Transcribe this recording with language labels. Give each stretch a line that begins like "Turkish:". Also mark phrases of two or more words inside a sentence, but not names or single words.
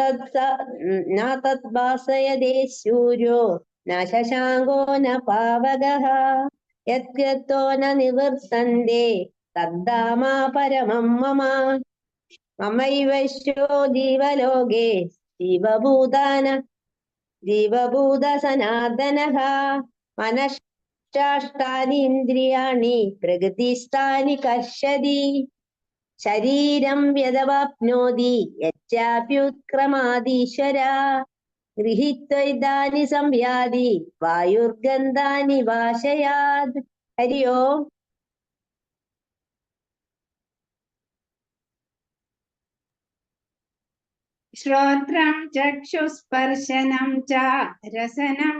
Sanskrit: तद्भासयते सूर्यो न शशाङ्को न पावकः यद्गतो न निवर्तन्ते तद्धामा परमं मम ममैवैश्यो जीवलोके जीवभूतसनातनः मनश्चाष्टानि इन्द्रियाणि प्रकृतिस्थानि कर्षति ശരീരം യദവാപ്നോതി യച്ചാപ്യുത്ക്രമാദീശ്വര ഗൃഹീത്വൈതാനി സംയാതി വായുർഗന്ധാനി വാശയാത്. ഹരി ഓം. ശ്രോത്രം ചക്ഷുസ്പർശനം ച രസനം